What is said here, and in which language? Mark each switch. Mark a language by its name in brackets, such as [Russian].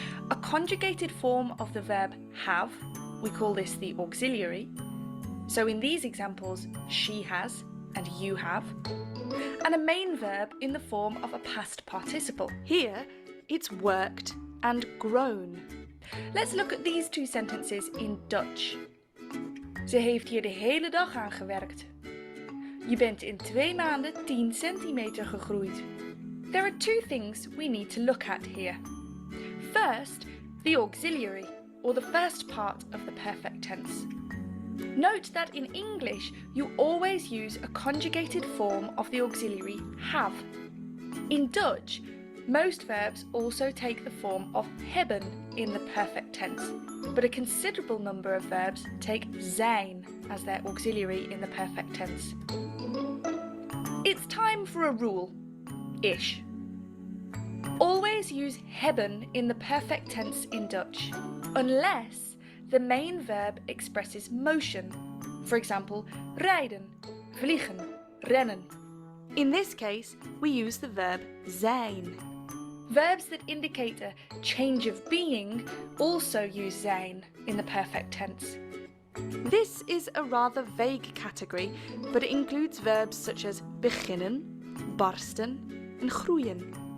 [English] A conjugated form of the verb have, we call this the auxiliary. So in these examples, she has and you have. And a main verb in the form of a past participle. Here, it's worked and grown. Let's look at these two sentences in Dutch. [Dutch] Ze heeft hier de hele dag aan gewerkt. Je bent in 2 maanden 10 centimeter gegroeid. [English] There are two things we need to look at here. First, the auxiliary, or the first part of the perfect tense. Note that in English, you always use a conjugated form of the auxiliary have. In Dutch, most verbs also take the form of hebben in the perfect tense, but a considerable number of verbs take zijn as their auxiliary in the perfect tense. It's time for a rule-ish. Always use hebben in the perfect tense in Dutch, unless the main verb expresses motion. For example, rijden, vliegen, rennen. In this case, we use the verb zijn. Verbs that indicate a change of being also use zijn in the perfect tense. This is a rather vague category, but it includes verbs such as beginnen, barsten, and groeien.